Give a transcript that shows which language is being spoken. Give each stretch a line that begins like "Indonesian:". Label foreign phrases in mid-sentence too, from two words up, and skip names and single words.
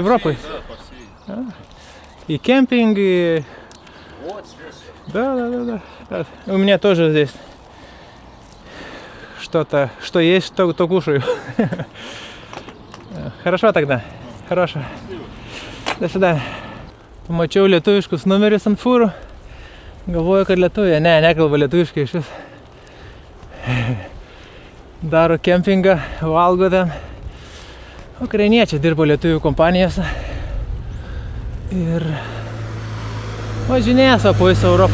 Russian: Да, по всей. И кемпинг, и... Вот здесь. Да. У меня тоже здесь что есть, то кушаю. Хорошо тогда. Хорошо. До свидания.
Lithuanian: Pamačiau lietuviškus numerius ant fūrų. Galvoju, kad lietuviai. Ne, nekalba lietuviškai iš vis. Daro kempingą, valgo ten. Ukrainiečiai dirbo lietuvių kompanijose. Ir važinėja savo po visą Europą.